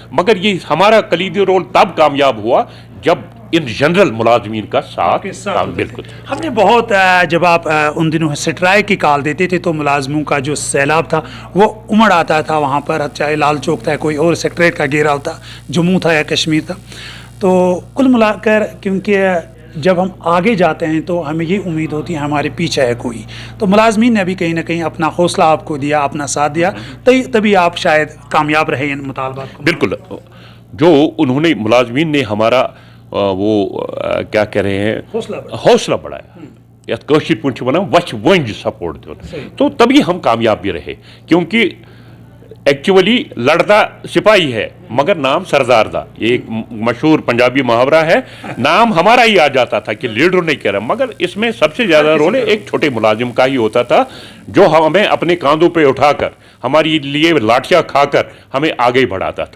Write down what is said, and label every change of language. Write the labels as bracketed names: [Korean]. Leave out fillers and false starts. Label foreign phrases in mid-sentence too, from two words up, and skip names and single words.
[Urdu] مگر یہ ہمارا کلیدی رول تب کامیاب ہوا جب ان جنرل ملازمین کا ساتھ بالکل. ہم نے بہت، جب آپ ان دنوں سٹرائیک کی کال دیتے تھے تو ملازموں کا جو سیلاب تھا وہ امڈ آتا تھا وہاں پر، چاہے لال چوک تھا، کوئی اور سیکریٹریٹ کا گھیراؤ تھا، جموں تھا یا کشمیر تھا. تو کل ملا کر، کیونکہ جب ہم آگے جاتے ہیں تو ہمیں یہ امید ہوتی ہے ہمارے پیچھے ہے کوئی. تو ملازمین نے بھی کہیں نہ کہیں اپنا حوصلہ آپ کو دیا, اپنا ساتھ دیا, تبھی آپ شاید کامیاب رہے ان مطالبات کو. بالکل, جو انہوں نے ملازمین نے ہمارا وہ کیا کہہ رہے ہیں حوصلہ بڑھایا, [Kashmiri] یتھ کٲشِر پٲٹھۍ چھِ وَنان وَچھِ وۄنٛجہِ سپورٹ دیُن, [Urdu] تو تبھی ہم کامیاب بھی رہے. کیونکہ ایکچولی لڑتا سپاہی ہے مگر [Punjabi] نام سردار دا, [Urdu] یہ ایک مشہور پنجابی محاورہ ہے. نام ہمارا ہی آ جاتا تھا کہ لیڈر نہیں کہہ رہا, مگر اس میں سب سے زیادہ رول ایک چھوٹے ملازم کا ہی ہوتا تھا, جو ہمیں اپنے کاندھوں پہ اٹھا کر ہماری لیے لاٹھیاں کھا کر ہمیں آگے بڑھاتا تھا.